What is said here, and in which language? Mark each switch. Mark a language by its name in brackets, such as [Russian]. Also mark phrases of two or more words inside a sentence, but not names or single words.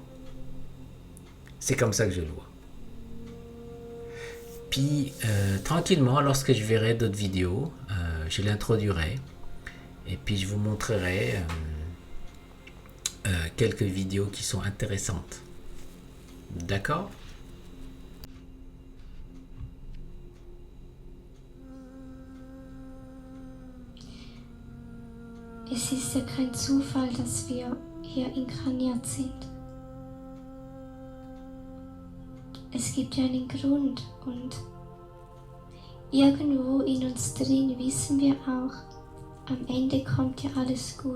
[French] C'est comme ça que je le vois. Puis, tranquillement, lorsque je verrai d'autres vidéos, je l'introduirai. Et puis, je vous montrerai quelques vidéos qui sont intéressantes. D'accord? [German] Es ist ja kein Zufall, dass wir hier inkarniert sind. Es gibt ja einen Grund und irgendwo in uns drin wissen wir auch, am Ende kommt ja alles gut.